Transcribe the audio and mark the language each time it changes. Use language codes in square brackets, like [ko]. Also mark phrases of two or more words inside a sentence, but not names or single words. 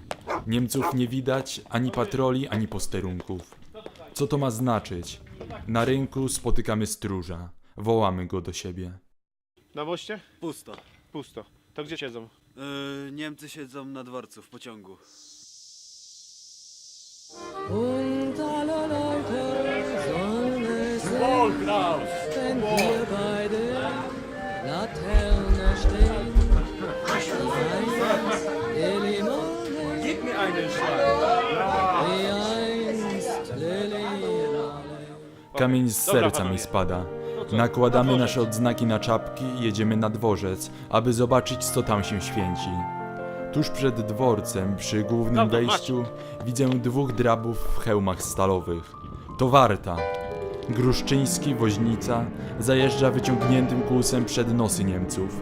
[pl] Niemców nie widać, ani patroli, ani posterunków. Co to ma znaczyć? Na rynku spotykamy stróża. Wołamy go do siebie. Na moście? Pusto. Pusto. To gdzie siedzą? Niemcy siedzą na dworcu w pociągu. [de] Und aller Leute sollen es sehen, wenn wir beide Laterne stehen. Lili Marley, Gib mir einen Schlag! wie einst Lili Marley. [pl] Kamień z Dobra, serca mi panowie. spada. To co? Nakładamy Na nasze dworzec. odznaki na czapki i jedziemy na dworzec, aby zobaczyć, co tam się święci. Tuż przed dworcem, przy głównym Dobra, wejściu, widzę 2 drabów w hełmach stalowych. To Warta. Gruszczyński, woźnica, zajeżdża wyciągniętym kłusem przed nosy Niemców.